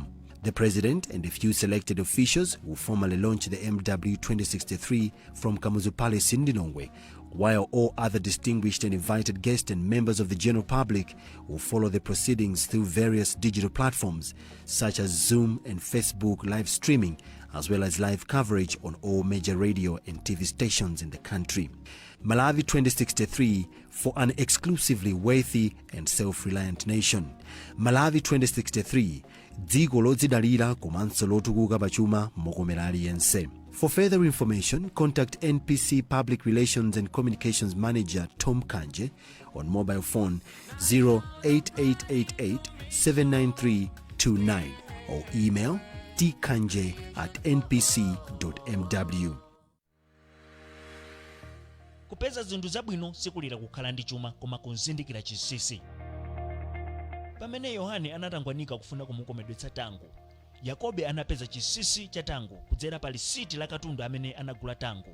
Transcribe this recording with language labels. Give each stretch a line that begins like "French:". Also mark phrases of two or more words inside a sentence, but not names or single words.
English: The President and a few selected officials will formally launch the MW 2063 from Kamuzu Palace in Dinongwe, while all other distinguished and invited guests and members of the general public will follow the proceedings through various digital platforms such as Zoom and Facebook live streaming, as well as live coverage on all major radio and TV stations in the country. Malawi 2063 for an exclusively wealthy and self-reliant nation.
Nyanja: Malawi 2063, dziko lodzidalira komanso lotukuka pachuma mokomera aliyense.
English: For further information, contact NPC Public Relations and Communications Manager Tom Kanje on mobile phone 08888 79329 or email tkanje@npc.mw.
Nyanja: kupeza zinthu zabwino sikulira kukhala ndi chuma koma kuzindikira chinsinsi. Pamene Yohane anatangwanika kufuna kumukomedwetsa tango, Yakobe anapeza chinsinsi cha tango kudzera pa lisiti la katundu amene anagula tango.